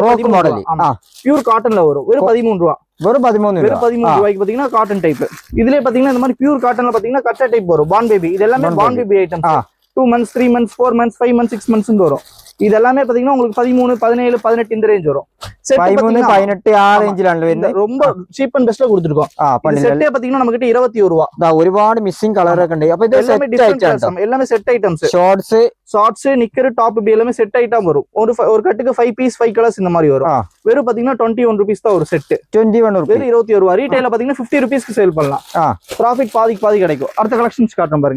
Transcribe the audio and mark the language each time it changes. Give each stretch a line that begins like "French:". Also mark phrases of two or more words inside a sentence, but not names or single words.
Tamil: 13 மாடல். ஆமா,
English: pure cotton
Tamil: வரும். வெறும் 13 ரூபா. வெறும் 13 ரூபாய்க்கு பாத்தீங்கன்னா
English: cotton type.
Tamil: இதுலயே பாத்தீங்கன்னா இந்த மாதிரி
English: pure cotton
Tamil: பாத்தீங்கன்னா கட்ட டைப் வரும்.
English: born baby
Tamil: இது எல்லாமே
English: born baby items. 2 months 3 months 4 months 5 months 6 months
Tamil: வரும். இது எல்லாமே பாத்தீங்கன்னா உங்களுக்கு 13 17 18 இந்த ரேஞ்ச் வரும்.
Malayalam: 13 18 ആ റേഞ്ചിലാണ് വരുന്നത്.
Tamil: ரொம்ப
English: cheap and best
Tamil: கொடுத்திருக்கோம். செட்டே பாத்தீங்கன்னா நமக்கு கிட்ட 21 ரூபாய்.
Malayalam: ഒരുപാട്
English: missing colour
Malayalam: ഒക്കെ ഉണ്ട്. അപ്പോൾ ഇത്
Tamil: எல்லாமே
English: set items.
Tamil: ஷார்ட்ஸ்
English: knicker top
Tamil: இப்படி எல்லாமே
English: set item
Tamil: வரும். ஒரு கட்டுக்கு 5 பீஸ் 5 கலர்ஸ் இந்த மாதிரி வரும். வெறும் பாத்தீங்கன்னா 21 ரூபீஸ் தான் ஒரு செட். 21 ரூபாய். வெறும் 21 ரூபாய். ரீட்டைல பாத்தீங்கன்னா 50 ரூபீஸ்க்கு சேல் பண்ணலாம். ப்ராஃபிட் பாதி கிடைக்கும். அடுத்த கலெக்ஷன்ஸ் காட்டுறேன் பாருங்க.